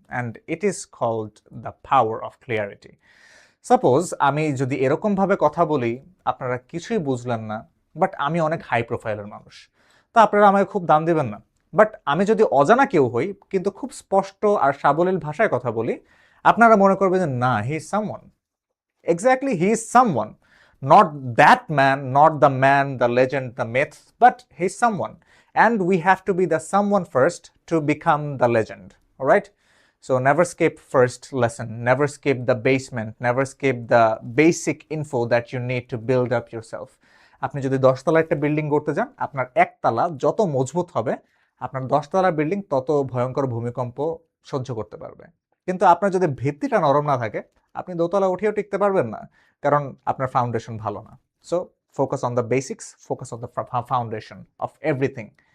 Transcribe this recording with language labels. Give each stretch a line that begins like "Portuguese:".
Bangla: And it is called the power of clarity. Suppose আমি যদি এরকমভাবে কথা বলি, আপনারা কিছুই বুঝলেন না, বাট আমি অনেক হাই প্রোফাইলের মানুষ, তা আপনারা আমাকে খুব দাম দিবেন না। বাট আমি যদি অজানা কেউ হই, কিন্তু খুব স্পষ্ট আর সাবলীল ভাষায় কথা বলি, আপনারা মনে করবেন যে না, he is someone.
English: Exactly, he is someone. Not that man, not the man, the legend, the myth, but he's someone. And we have to be the someone first to become the legend. Alright? So never skip first lesson, never skip the basement, never skip the basic info that you need to build up yourself.
Bangla: আপনি যদি 10 তলা একটা building করতে যান, আপনার একতলা যত মজবুত হবে, আপনার 10 তলা বিল্ডিং তত ভয়ঙ্কর ভূমিকম্প সহ্য করতে পারবে। কিন্তু আপনার যদি ভিত্তিটা নরম না থাকে, আপনি দোতলা উঠেও টিকতে পারবেন না, কারণ আপনার ফাউন্ডেশন ভালো না।
English: So focus on the basics, focus on the foundation of everything.